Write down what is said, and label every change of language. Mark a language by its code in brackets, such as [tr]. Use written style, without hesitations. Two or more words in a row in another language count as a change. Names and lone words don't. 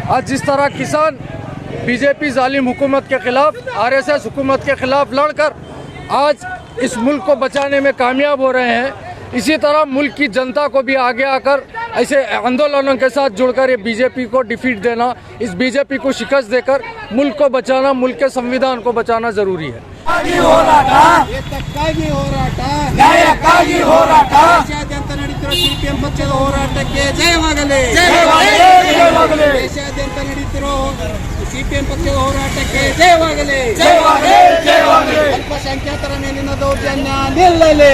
[hi] आज जिस तरह किसान बीजेपी जालिम हुकूमत के ख़िलाफ़, RSS हुकूमत के ख़िलाफ़ लड़कर आज इस मुल्क को बचाने में कामयाब हो रहे हैं, इसी तरह मुल्क की जनता को भी आगे आकर ऐसे आंदोलनों के साथ जुड़कर ये बीजेपी को डिफीट देना, इस बीजेपी को शिकस्त देकर मुल्क को बचाना, मुल्क के संविधान को बचाना ज़रूरी है। [kn] ಹೋರಾಟ ದೇಶಾದ್ಯಂತ ನಡೆಯುತ್ತಿರುವ ಸಿಪಿಎಂ ಪಕ್ಷದ ಹೋರಾಟಕ್ಕೆ ಜಯವಾಗಲಿ. ಅಲ್ಪಸಂಖ್ಯಾತರ ಮೇಲಿನ ದೌರ್ಜನ್ಯ ನಿಲ್ಲಲಿ.